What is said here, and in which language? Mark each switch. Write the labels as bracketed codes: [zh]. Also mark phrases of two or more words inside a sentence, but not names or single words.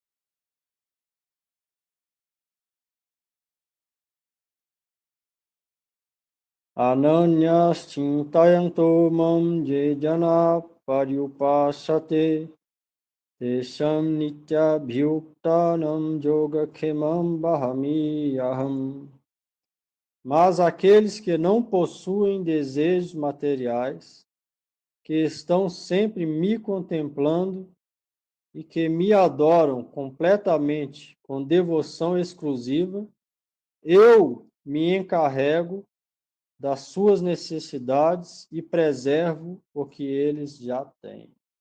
[sa] अनन्याश् चिन्तयन्तो मां ये जनाः पर्युपासते तेषां नित्य अभियुक्तानां योगक्षेमं वहामि अहम्. [pt] Mas aqueles que não possuem desejos materiais, que estão sempre me contemplando e que me adoram completamente com devoção exclusiva, eu me encarrego das suas necessidades e preservo o que eles já têm.